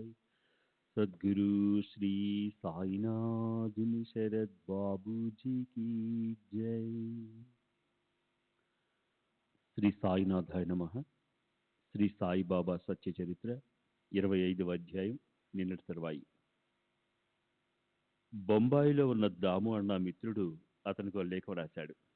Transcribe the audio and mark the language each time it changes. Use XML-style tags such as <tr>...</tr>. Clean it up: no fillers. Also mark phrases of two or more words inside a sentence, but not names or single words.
<hi>सद्गुरु श्री साईनाथ शरद बाबू जी की जय।</hi> <te>శ్రీ సాయినాథాయ నమః. శ్రీ సాయిబాబా సత్య చరిత్ర 25వ అధ్యాయం. నిన్నటి తర్వాయి. బొంబాయిలో ఉన్న దాము అన్న మిత్రుడు అతనికి లేఖ రాశాడు.</te>